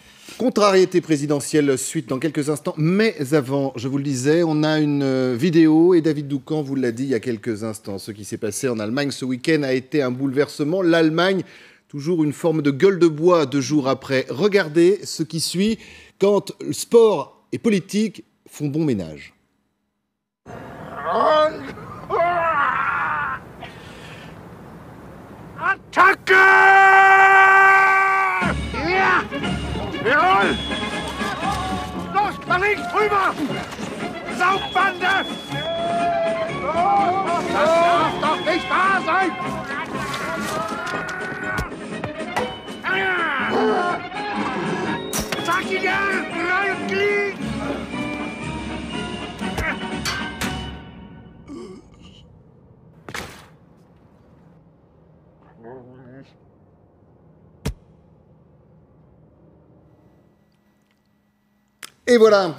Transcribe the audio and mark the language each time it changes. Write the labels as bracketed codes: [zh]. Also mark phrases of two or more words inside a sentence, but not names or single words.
[fr] Contrariété présidentielle, suite dans quelques instants. Mais avant, je vous le disais, on a une vidéo et David Doucan vous l'a dit il y a quelques instants. Ce qui s'est passé en Allemagne ce week-end a été un bouleversement. L'Allemagne, toujours une forme de gueule de bois 2 jours après. Regardez ce qui suit quand sport et politique font bon ménage. [de] Attacke! Ja! Jawohl! Los, nach links, rüber! Saugbande! Das darf doch nicht wahr sein! Zack ihn an! Rein und glied! [fr] Et voilà.